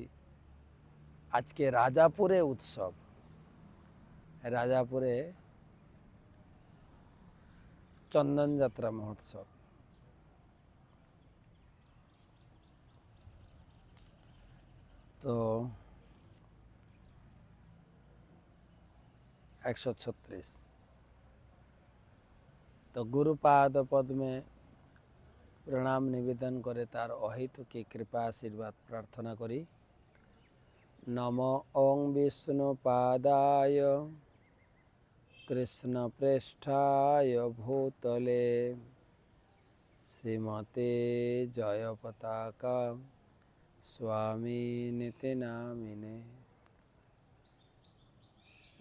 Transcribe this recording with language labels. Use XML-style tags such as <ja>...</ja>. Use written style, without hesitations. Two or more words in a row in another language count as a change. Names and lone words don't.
<bn>আজকে রাজাপুরে উৎসব। রাজাপুরে চন্দন যাত্রা মহোৎসব। তো 136 তো গুরুপাদ পদ্মে প্রণাম নিবেদন করে তার অহেতুকী কৃপা আশীর্বাদ প্রার্থনা করি।</bn> <sa>नमो ओं विष्णुपादाय कृष्ण प्रेष्ठाय भूतले श्रीमते जय पताका स्वामी निति नामिने।</sa>